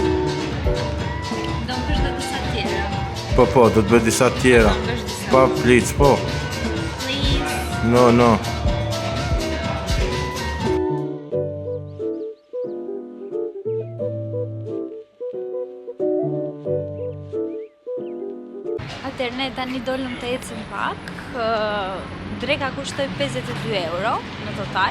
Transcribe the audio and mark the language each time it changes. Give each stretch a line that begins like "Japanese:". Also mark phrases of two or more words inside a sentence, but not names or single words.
Albanian: Do më bësh dhe disa tjera. Po, do të bëj disa tjera. Do më bësh disa. Pa, please, po.
English: Please. No.
Albanian: Atëherë ne tani dolëm të ecim pak. Dreka kushtoi 52 euro në total.